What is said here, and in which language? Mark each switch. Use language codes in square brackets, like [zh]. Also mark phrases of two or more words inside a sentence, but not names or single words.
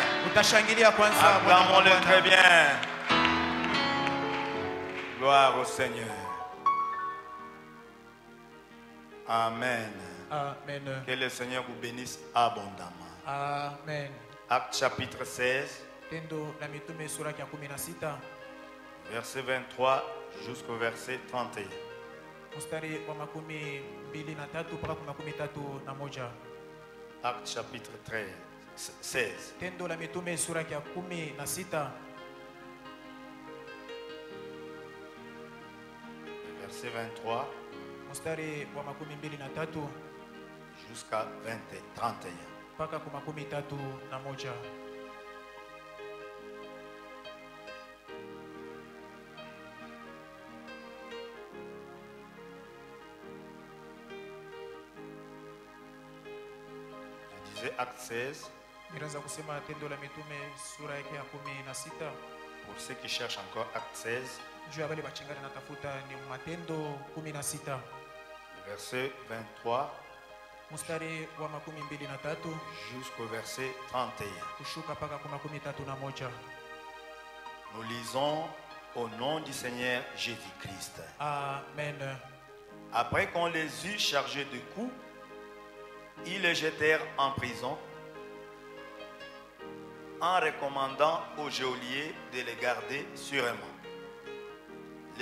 [fr] Acclamons-le très bien. Gloire au Seigneur. Amen. Amen. Que le Seigneur vous bénisse abondamment. Amen. Acte chapitre 16, [sw] Tendo la mitume sura ya 16 [fr] verset 23 jusqu'au verset 31. [sw] mstari wa 23 mpaka 31. [fr] Acte chapitre 16. [sw] Tendo la mitume sura ya 16 [fr] verset 23 [sw] mstari wa 23 [fr] jusqu'à 31. [sw] mpaka 31. [fr] Je disais acte 16. [sw] Nilianza kusema tendo la mitume sura yake ya 16. [fr] Pour ceux qui cherchent encore acte 16. [sw] Juu ya wale bachingana natafuta ni Matendo 16. [fr] Verset 23 [sw] mstari wa 23 [fr] jusqu'au verset 31. [sw] kushuka mpaka 31. [fr] Nous lisons au nom du Seigneur Jésus-Christ. Amen. Après qu'on les eut chargés de coups, ils les jetèrent en prison en recommandant aux geôliers de les garder sûrement.